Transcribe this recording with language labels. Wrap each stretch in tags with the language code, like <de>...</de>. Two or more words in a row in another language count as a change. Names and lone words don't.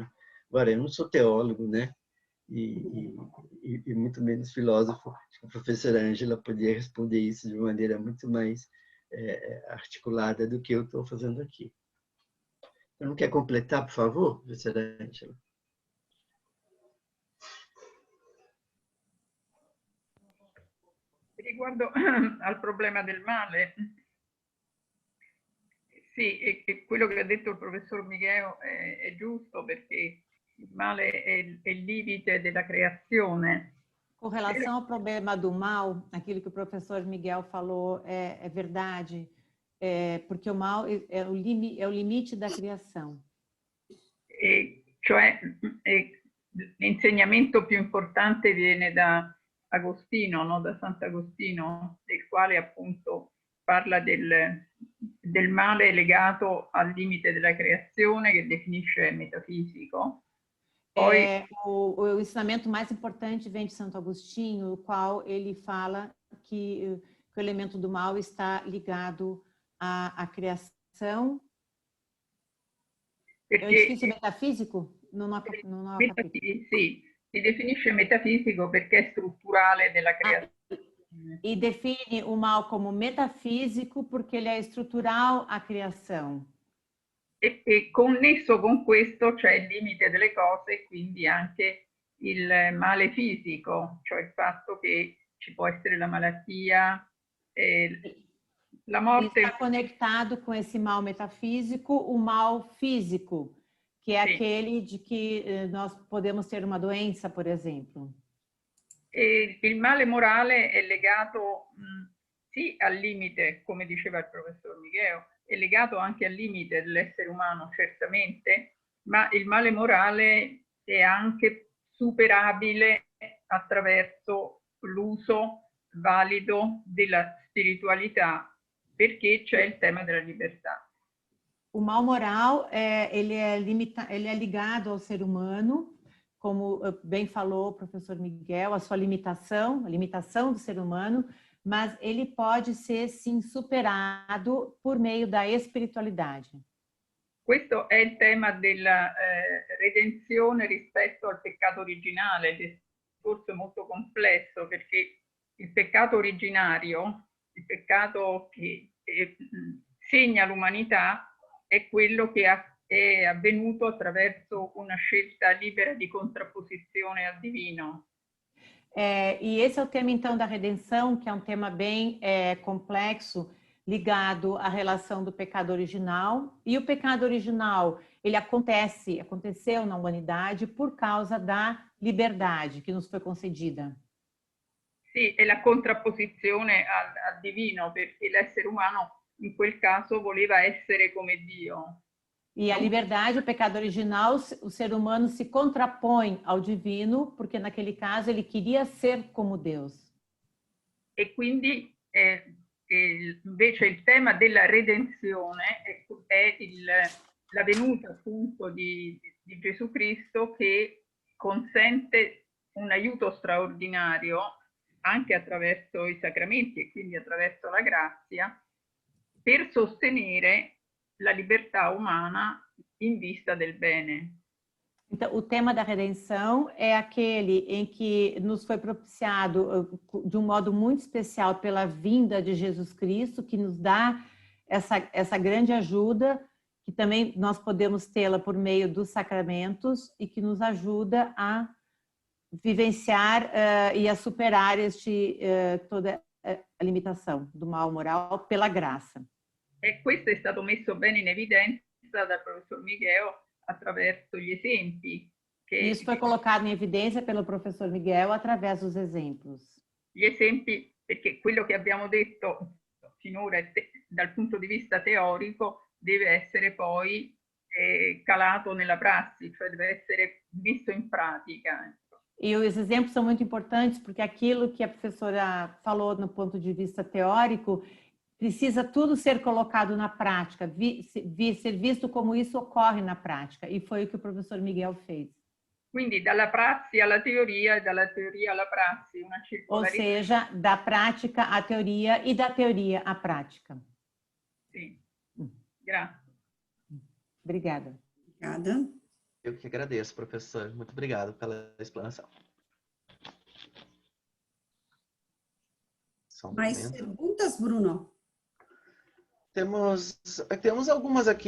<pt>Agora, eu não sou teólogo, né? E muito menos filósofo. Acho que a professora Ângela poderia responder isso de maneira muito mais articulada do que eu estou fazendo aqui. Não quer completar, por favor, professora Ângela?</pt> <it>Riguardo al problema del male, sì, e quello che ha detto il professor Miguel è giusto, perché il male è il limite della creazione.</it> <pt>Com relação ao problema do mal, aquilo que o professor Miguel falou é verdade, porque o mal é o limite da criação.</pt> <it>Cioè, l'insegnamento più importante viene da Agostino, no? Da Sant'Agostino, del quale appunto parla del male legato al limite della creazione, che definisce metafisico. Poi,</it> <pt>o ensinamento mais importante vem de Santo Agostinho, o qual ele fala que o elemento do mal está ligado à criação. É um edifício metafisico?</pt> <it>Sì, si definisce metafisico perché è strutturale della creazione.</it> <pt>E define o mal como metafísico porque ele é estrutural à criação.</pt> <it>E connesso con questo c'è il limite delle cose e quindi anche il male fisico, cioè il fatto che ci può essere la malattia, la morte.</it> <pt>Está conectado com esse mal metafísico, o mal físico, que é aquele de que nós podemos ter uma doença, por exemplo.</pt> <it>E il male morale è legato sì al limite, come diceva il professor Miguel, è legato anche al limite dell'essere umano, certamente, ma il male morale è anche superabile attraverso l'uso valido della spiritualità, perché c'è il tema della libertà.</it> <pt>O mal moral ele é ligado ao ser humano, como bem falou o professor Miguel, a limitação do ser humano, mas ele pode ser, sim, superado por meio da espiritualidade.</pt> <it>Questo è il tema della redenzione rispetto al peccato originale, il discorso è molto complesso, perché il peccato originario, il peccato che segna l'umanità, è quello che è avvenuto attraverso una scelta libera di contrapposizione al divino.</it> <pt>E esse é o tema, então, da redenção, que é um tema bem complexo, ligado à relação do pecado original. E o pecado original, ele aconteceu na humanidade por causa da liberdade que nos foi concedida.</pt> <it>Sì, è la contrapposizione al divino, perché l'essere umano in quel caso voleva essere come Dio.</it> <pt>E a liberdade, o pecado original, o ser humano se contrapõe ao divino, porque naquele caso ele queria ser como Deus.</pt> <it>E quindi invece il tema della redenzione è la venuta appunto di Gesù Cristo, che consente un aiuto straordinario anche attraverso i sacramenti e quindi attraverso la grazia, per sostenere la libertà umana in vista del bene.</it> <pt>Então, o tema da redenção é aquele em que nos foi propiciado de um modo muito especial pela vinda de Jesus Cristo, que nos dá essa grande ajuda, que também nós podemos tê-la por meio dos sacramentos e que nos ajuda a vivenciar e a superar toda a limitação do mal moral pela graça.</pt> <it>E questo è stato messo bene in evidenza dal professor Miguel attraverso gli esempi.</it> <pt>Isso foi colocado em evidência pelo professor Miguel através dos exemplos.</pt> <it>Gli esempi, perché quello che abbiamo detto finora dal punto di vista teorico deve essere poi calato nella prassi, cioè deve essere visto in pratica.</it> <pt>E os exemplos são muito importantes porque aquilo que a professora falou no ponto de vista teórico precisa tudo ser colocado na prática, ser visto como isso ocorre na prática. E foi o que o professor Miguel fez.</pt> <it>Quindi dalla prassi alla teoria e dalla teoria alla prassi, una</it> <pt>Ou</pt> <it>circolarità.</it> <pt>seja, da prática à teoria e da teoria à prática.</pt> <it>Sì, grazie.</it> <pt>Obrigada. Obrigada. Eu que agradeço, professor. Muito obrigado pela explanação. Só um Mais momento. perguntas, Bruno? Temos algumas aqui.</pt>